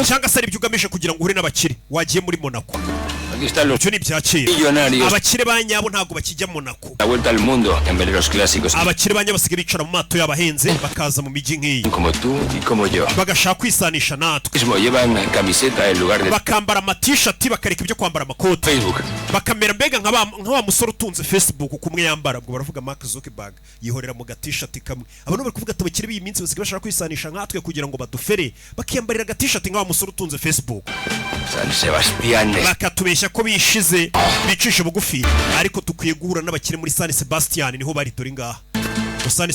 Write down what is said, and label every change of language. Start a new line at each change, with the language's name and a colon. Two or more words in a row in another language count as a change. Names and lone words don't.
Spanish: Aquí están los millonarios. La vuelta al mundo en veleros clásicos. Como tú y como yo. Mismo llevan camiseta en lugar de Facebook.
Kinyarwanda: bakamera mbega nk'aba musore utunze Facebook kumwe yambara ubwo baravuga Mark Zuckerberg yihorera mu gatishati kamwe abantu bari kuvuga tabakire b'iyi minsi basigaye bashaka kwisanisha nkatwe kugira ngo badufere bakiyambarira gatishati nk'aba musore utunze Facebook San Sebastián bakatubeshya ko bishize bicisha bugufi ariko tukwiye guhura n'abakire muri San Sebastián niho bari dore ngaha San